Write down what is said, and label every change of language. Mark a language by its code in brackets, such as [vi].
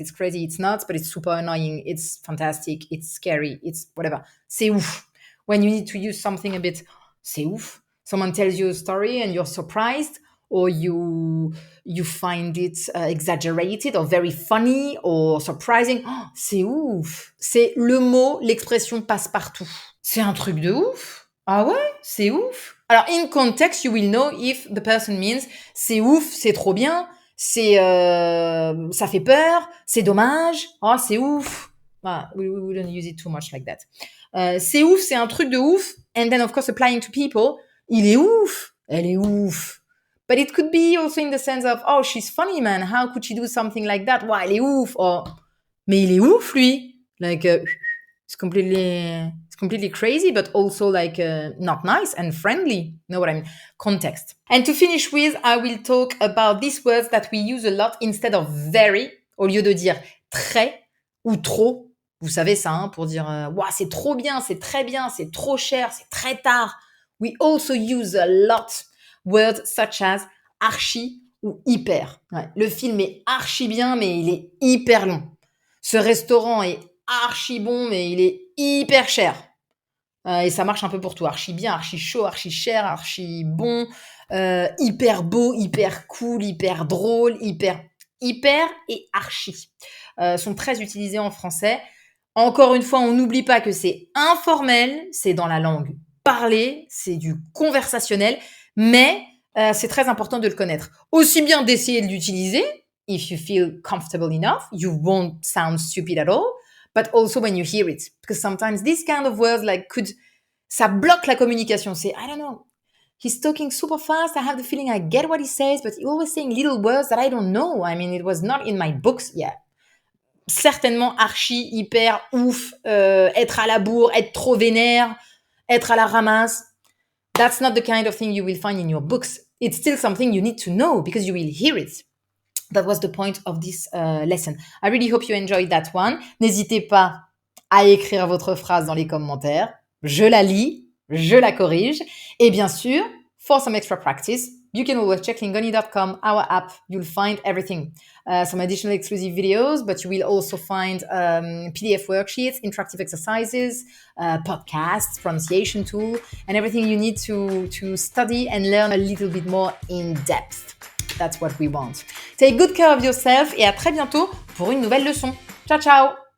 [en] It's crazy, it's nuts, but it's super annoying. It's fantastic, it's scary, it's whatever. [fr] C'est ouf. [en] When you need to use something a bit, [fr] c'est ouf. [en] Someone tells you a story and you're surprised, or you find it exaggerated or very funny or surprising. [fr] Oh, c'est ouf. C'est le mot, l'expression passe partout. C'est un truc de ouf. Ah ouais, c'est ouf. Alors, [en] in context, you will know if the person means [fr] c'est ouf, c'est trop bien, c'est ça fait peur, c'est dommage, oh, c'est ouf. [en] Ah, we wouldn't use it too much like that. [fr] C'est ouf, c'est un truc de ouf. [en] And then, of course, applying to people, [fr] il est ouf, elle est ouf. [en] But it could be also in the sense of, oh, she's funny, man. How could she do something like that? Wow, [fr] elle est ouf. Oh, mais il est ouf, lui. [en] Like, it's completely crazy, but also like not nice and friendly. You know what I mean? Context. And to finish with, I will talk about these words that we use a lot instead of very, [fr] au lieu de dire très ou trop. Vous savez ça, hein, pour dire wow, c'est trop bien, c'est très bien, c'est trop cher, c'est très tard. [en] We also use a lot words such as archi ou hyper. [fr] Ouais, le film est archi bien, mais il est hyper long. Ce restaurant est archi bon, mais il est hyper cher. Et ça marche un peu pour tout. Archi bien, archi chaud, archi cher, archi bon, hyper beau, hyper cool, hyper drôle, hyper et archi sont très utilisés en français. Encore une fois, on n'oublie pas que c'est informel, c'est dans la langue parlée, c'est du conversationnel, mais c'est très important de le connaître. Aussi bien d'essayer de l'utiliser, [en] if you feel comfortable enough, you won't sound stupid at all, but also when you hear it. Because sometimes these kind of words [fr] ça bloque la communication. [en] C'est, I don't know, he's talking super fast, I have the feeling I get what he says, but he's always saying little words that I don't know. I mean, it was not in my books yet. [fr] Certainement archi, hyper, ouf, être à la bourre, être trop vénère, être à la ramasse. [en] That's not the kind of thing you will find in your books. It's still something you need to know because you will hear it. That was the point of this lesson. I really hope you enjoyed that one. [fr] N'hésitez pas à écrire votre phrase dans les commentaires. Je la lis, je la corrige. Et bien sûr, [en] for some extra practice, you can always check lingoni.com, our app. You'll find everything. Some additional exclusive videos, but you will also find PDF worksheets, interactive exercises, podcasts, pronunciation tool, and everything you need to study and learn a little bit more in depth. That's what we want. Take good care of yourself [fr] et à très bientôt pour une nouvelle leçon. [en] Ciao, ciao!